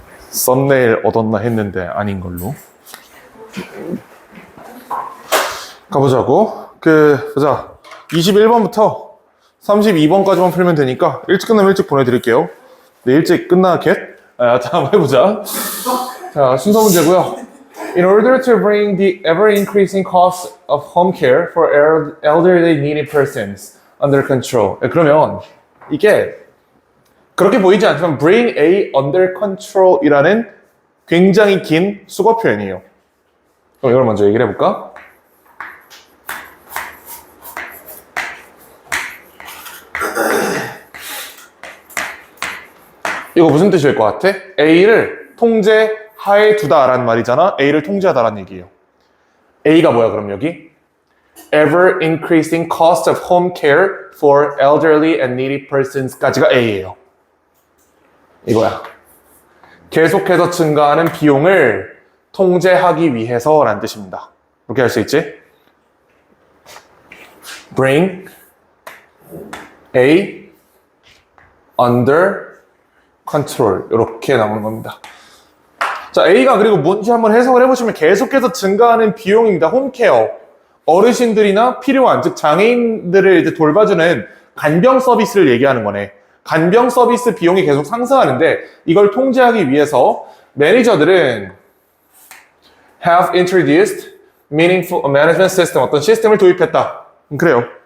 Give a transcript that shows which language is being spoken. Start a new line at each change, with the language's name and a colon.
Korean: 썸네일 얻었나 했는데 아닌 걸로. 가보자고. 보자. 21번부터 32번까지만 풀면 되니까 일찍 끝나면 일찍 보내드릴게요. 네, 일찍 끝나 겟? 자, 한번 해보자. 자, 순서 문제고요.
English: In order to bring the ever-increasing cost of home care for elderly needy persons under control.
Korean: 그러면 이게 그렇게 보이지 않지만
English: bring A under control
Korean: 이라는 굉장히 긴 수거 표현이에요. 그럼 이걸 먼저 얘기를 해볼까? 이거 무슨 뜻일 것 같아? A를 통제 하에 두다라는 말이잖아. A를 통제하다라는 얘기예요. A가 뭐야 그럼 여기?
English: Ever increasing cost of home care for elderly and needy persons
Korean: 까지가 A예요. 이거야. 계속해서 증가하는 비용을 통제하기 위해서라는 뜻입니다. 이렇게 할 수 있지?
English: Bring A under control
Korean: 이렇게 나오는 겁니다. 자, A가 그리고 뭔지 한번 해석을 해보시면 계속해서 증가하는 비용입니다. 홈케어. 어르신들이나 필요한, 즉 장애인들을 이제 돌봐주는 간병 서비스를 얘기하는 거네. 간병 서비스 비용이 계속 상승하는데 이걸 통제하기 위해서 매니저들은
English: have introduced meaningful management system,
Korean: 어떤 시스템을 도입했다. 그래요.